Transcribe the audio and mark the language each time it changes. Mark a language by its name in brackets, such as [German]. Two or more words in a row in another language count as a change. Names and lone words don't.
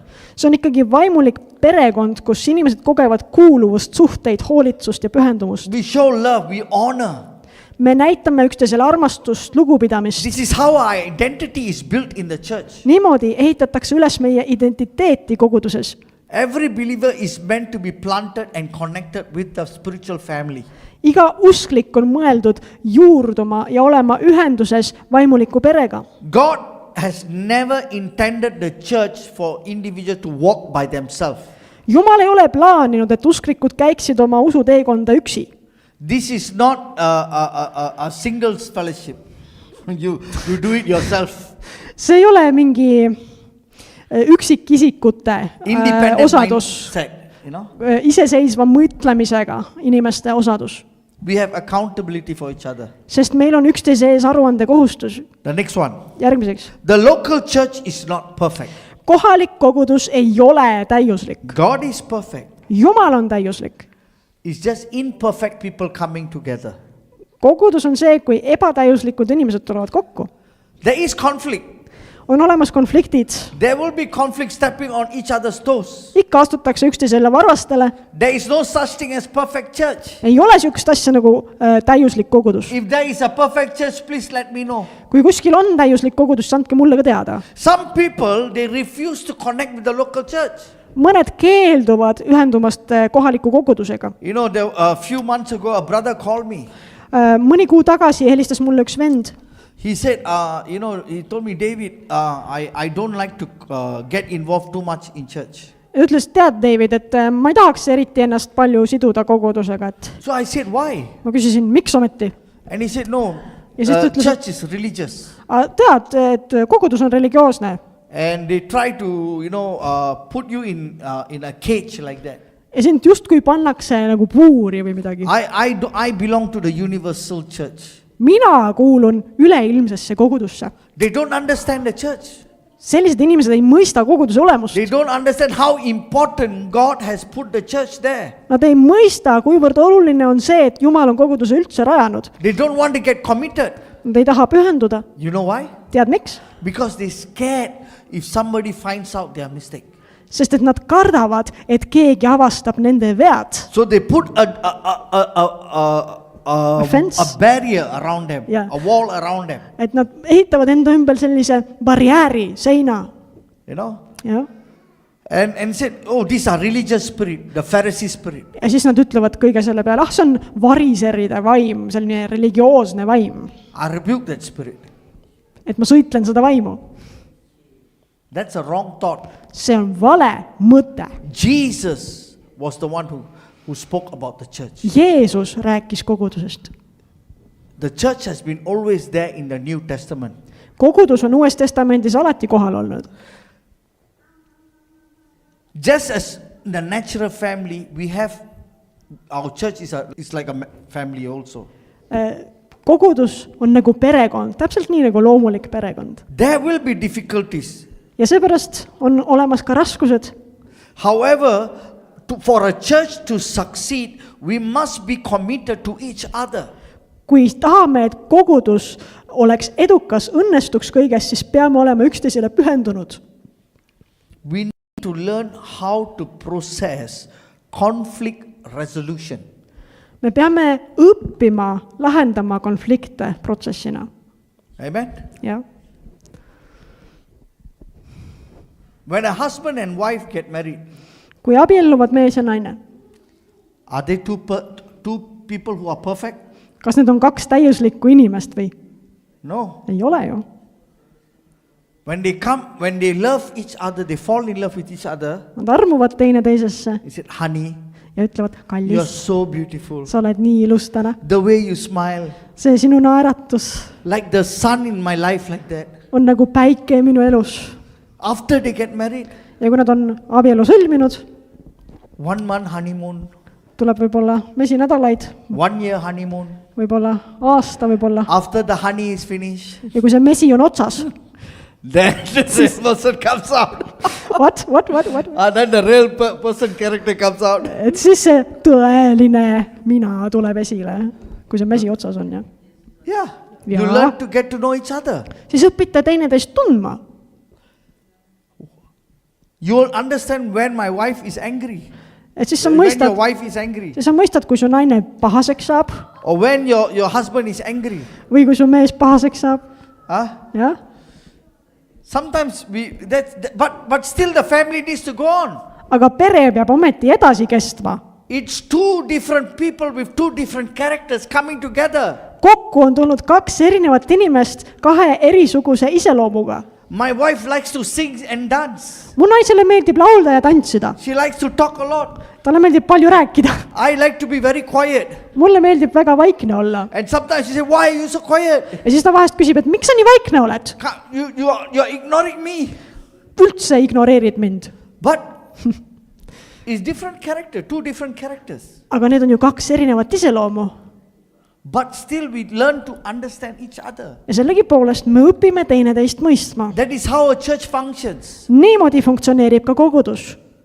[Estonian] See on ikkagi vaimulik perekond, kus inimesed kogevad kuuluvust, suhteid, hoolitsust ja pühendumust. [English] We show love, we honor. [Estonian] Me näitame üksteisele armastust, lugupidamist. [English] This is how our identity is built in the church. [Estonian] Niimoodi ehitatakse üles meie identiteeti koguduses. [English] Every believer is meant to be planted and connected with the spiritual family. [Estonian] Iga usklik on mõeldud juurduma ja olema ühenduses vaimuliku perega. [English] God has never intended the church for individuals to walk by themselves. [Estonian] Jumal ei ole plaaninud, et usklikud käiksid oma usuteekonda üksi. [English] This is not a singles fellowship. You do it yourself. [Estonian] See ei ole mingi üksikisikute [English] Independent [Estonian] osadus, [English] mindset, you know. [Estonian] iseseisva mõtlemisega inimeste osadus. [English] We have accountability for each other. [Estonian] Sest meil on üksteise ees aruande kohustus. [English] The next one. [Estonian] Järgmiseks. [English] The local church is not perfect. [Estonian] Kohalik kogudus ei ole täiuslik. [English] God is perfect. [Estonian] Jumal on täiuslik. [English] It's just imperfect people coming together. [Estonian] Kogudus on see, kui ebatäiuslikud inimesed tulevad kokku. [English] There is conflict. [Estonian] On olemas konfliktid. [English] There will be conflict stepping on each other's toes. [Estonian] Ikka astutakse üksteisele varvastele. [English] There is no such thing as perfect church. [Estonian] Ei ole sükst asja nagu täiuslik kogudus. [English] If there is a perfect church, please let me know. [Estonian] Kui kuskil on täiuslik kogudus, andke mulle ka teada. [English] Some people, they refuse to connect with the local church. [Estonian] Mõned keelduvad ühendumast kohaliku kogudusega. [English] You know, a few months ago, a brother called me. [Estonian] Mõni kuu tagasi helistas mulle üks vend. [English] He said, he told me, David, I don't like to get involved too much in church. [Estonian] Ütles, tead, David, et ma ei tahaks eriti ennast palju siduda kogudusega. Et [English] So I said, why? [Estonian] ma küsisin, miks ometi? [English] And he said, no, [Estonian] Ja siis ta ütles, [English] church is religious. [Estonian] Tead, et kogudus on religioosne. [English] And they try to, put you in a cage like that. [Estonian] Ja sind justkui pannakse nagu puuri või midagi. [English] I belong to the universal church. [Estonian] Mina kuulun üleilmsesse kogudusse. [English] They don't understand the church. [Estonian] Sellised inimesed ei mõista koguduse olemust. [English] They don't understand how important God has put the church there. [Estonian] Nad ei mõista, kuivõrd oluline on see, et Jumal on koguduse üldse rajanud. [English] They don't want to get committed. [Estonian] Nad ei taha pühenduda. [English] You know why? [Estonian] Tead miks? [English] Because they're scared if somebody finds out their mistake. [Estonian] Sest et nad kardavad, et keegi avastab nende vead. [English] So they put a fence. barrier around them, Yeah. a wall around them, [Estonian] Et nad ehitavad enda ümber sellise barjääri, seina. [English] you know. [Estonian] Ja. [English] And said, oh, these are religious spirit, the Pharisee spirit. [Estonian] Ja siis nad ütlevad kõige selle peale, see on variseride vaim, selline religioosne vaim. [English] I rebuke that spirit. [Estonian] Et ma sõitlen seda vaimu. [English] That's a wrong thought. [Estonian] See on vale mõte. [English] Jesus was the one who spoke about the church. [Estonian] Jeesus rääkis kogudusest. [English] The church has been always there in the New Testament. [Estonian] Kogudus on Uues Testamendis alati kohal olnud. [English] Just as in the natural family, we have, our church is like a family also. [Estonian] Kogudus on nagu perekond, täpselt nii nagu loomulik perekond. [English] There will be difficulties. [Estonian] Ja seepärast on olemas ka raskused. [English] However, for a church to succeed, we must be committed to each other. [Estonian] Kui tahame, et kogudus oleks edukas, õnnestuks kõiges, siis peame olema üksteisele pühendunud. [English] We need to learn how to process conflict resolution. [Estonian] Me peame õppima lahendama konflikte protsessina. [English] Amen? [Estonian] Ja. [English] When a husband and wife get married, [Estonian] Kui abielluvad mees ja naine, [English] are they two people who are perfect? [Estonian] kas need on kaks täiuslikku inimest või? [English] No. [Estonian] Ei ole ju. [English] When they love each other, they fall in love with each other. [Estonian] Nad armuvad teineteisesse [English] He said, honey, [Estonian] ja ütlevad, [English] you are [Estonian] kallis, [English] so beautiful. [Estonian] sa oled nii ilus täna. [English] The way you smile, [Estonian] See sinu naeratus [English] like the sun in my life, like that. [Estonian] on nagu päike minu elus. [English] After they get married, [Estonian] Ja kui nad on abielu sõlminud, [English] 1 month honeymoon, [Estonian] tuleb võib-olla mesinädalaid, [English] 1 year honeymoon. [Estonian] võib-olla aasta, võib-olla. [English] After the honey is finished, [Estonian] Ja kui see mesi on otsas, [English] then this person comes out. what? Then the real person character comes out. [Estonian] Et siis see tõeline mina tuleb esile, kui see mesi otsas on ja. [English] Yeah. You Yeah. learn to get to know each other. [Estonian] Siis õpite teineteist tundma. [English] You will understand when my wife is angry. [Estonian] Et siis sa [English] When your [Estonian] mõistad, [English] wife is angry. [Estonian] siis sa mõistad, kui su naine pahaseks saab [English] Or when your husband is angry. [Estonian] või kui su mees pahaseks saab. Huh? Jah. [English] Sometimes but still the family needs to go on. [Estonian] Aga pere peab ometi edasi kestma. [English] It's 2 different people with 2 different characters coming together. [Estonian] Kokku on tulnud 2 erinevat inimest 2 erisuguse iseloomuga. [English] My wife likes to sing and dance. [Estonian] Mu naisele meeldib laulda ja tantsida. [English] She likes to talk a lot. [Estonian] Talle meeldib palju rääkida. [English] I like to be very quiet. [Estonian] Mulle meeldib väga vaikne olla. [English] And sometimes she says, why are you so quiet? [Estonian] Ja siis ta vahest küsib, et miks sa nii vaikne oled? [English] You're ignoring me. [Estonian] Üldse ignoreerid mind. [English] But it's different character, 2 different characters. [Estonian] Aga need on ju 2 erinevat iseloomu. [English] But still we learn to understand each other. [Estonian] Ja sellegipoolest me õpime teineteist mõistma. [English] That is how a church functions. [Estonian] Niimoodi funktsioneerib ka kogudus.